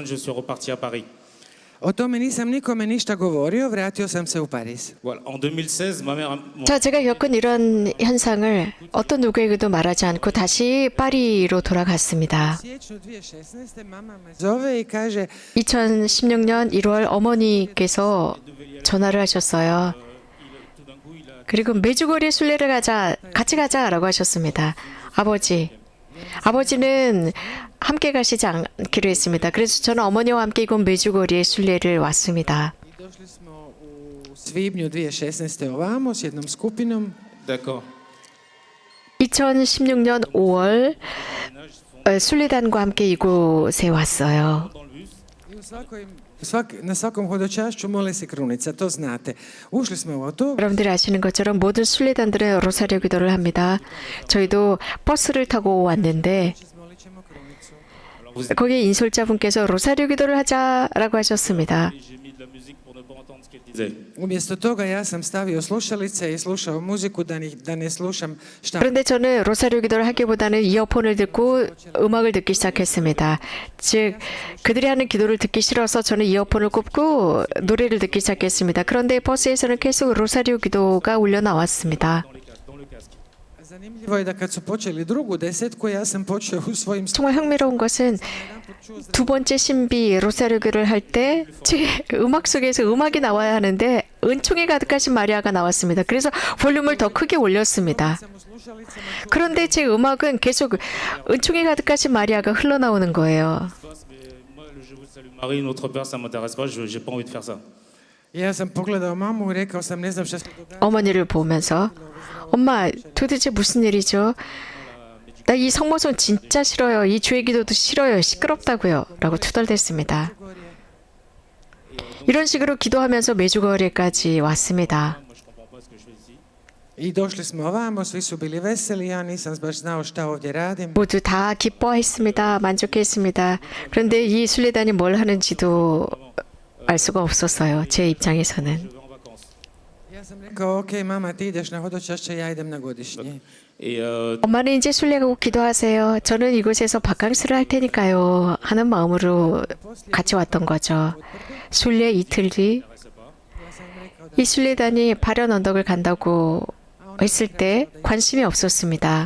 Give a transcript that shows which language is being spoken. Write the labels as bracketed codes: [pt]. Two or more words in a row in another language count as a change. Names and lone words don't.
[fr] Je suis reparti à Paris. [hr] O tome nisam nikome ništa govorio, vratio sam se u Pariz. [fr] Voilà. En 2016, ma mère, [ko] 자, 제가 겪은 이런 현상을 어떤 누구에게도 말하지 않고 다시 파리로 돌아갔습니다. [hr] U siječnju 2016. mama me zove i kaže [ko] 2016년 1월 어머니께서 전화를 하셨어요. [fr] tout d'un coup, il a [ko] 그리고 메주거리 순례를 같이 가자라고 하셨습니다. 아버지는 함께 가시지 않기로 했습니다. 그래서 저는 어머니와 함께 이곳 메주거리에 순례를 왔습니다. [hr] i došli smo u svibnju 2016. ovamo s jednom skupinom. [fr] d'accord. [ko] 2016년 5월 순례단과 함께 이곳에 왔어요. [fr] Dans le bus, [hr] I na svakom hodočašću mole se krunica, to znate. Ušli smo u autobus. [ko] 여러분들이 아시는 것처럼 모든 순례단들은 로사리오 기도를 합니다. 저희도 버스를 타고 왔는데 [hr] Izmolit ćemo krunicu. [fr] alors vous [ko] 거기에 인솔자분께서 로사리오 기도를 하자라고 하셨습니다. [fr] j'ai mis de la musique pour ne pas entendre ce qu'elle disait. [hr] Umjesto toga ja sam stavio slušalice i slušao muziku da ne slušam šta. [ko] 그런데 저는 로사리오 기도를 하기보다는 이어폰을 듣고 음악을 듣기 시작했습니다. 즉 그들이 하는 기도를 듣기 싫어서 저는 이어폰을 꼽고 노래를 듣기 시작했습니다. 그런데 버스에서는 계속 로사리오 기도가 울려 나왔습니다. [fr] Dans le casque. [hr] Zanimljivo je da kad su počeli drugu desetku, ja sam počeo u svojim [ko] 정말 흥미로운 것은 두 번째 신비 로사리오 기도를 할 때 제 음악 속에서 음악이 나와야 하는데 은총이 가득하신 마리아가 나왔습니다. 그래서 볼륨을 더 크게 올렸습니다. [hr] sam u slušalicama [ko] 그런데 제 음악은 계속 은총이 가득하신 마리아가 흘러나오는 거예요. [fr] Mais moi, le Je vous salue Marie, notre Père, ça m'intéresse pas. J'ai pas envie de faire ça. [hr] ja sam pogledao mamu i rekao sam ne znam šta se događa. [ko] 어머니를 보면서 엄마 도대체 무슨 일이죠? 나 이 성모성 진짜 싫어요. 이 주의 기도도 싫어요. 시끄럽다고요. 라고 투덜댔습니다. 이런 식으로 기도하면서 메주거리까지 왔습니다. [fr] Moi, je comprends pas ce que je fais ici. [hr] I došli smo ovamo, svi su bili veseli, ja nisam baš znao šta ovdje radim. [ko] 모두 다 기뻐했습니다. 만족했습니다. 그런데 이 순례단이 뭘 하는지도 알 수가 없었어요. 제 입장에서는. [fr] Je vais en vacances. [hr] Ja sam rekao, ok, mama, ti ideš na hodočašće, ja idem na godišnji. [fr] Et [ko] 엄마는 이제 순례 가고 기도하세요. 저는 이곳에서 바캉스를 할 테니까요. 하는 마음으로 같이 왔던 거죠. 순례 이틀 뒤 이 순례단이 발현 언덕을 간다고 했을 때 관심이 없었습니다.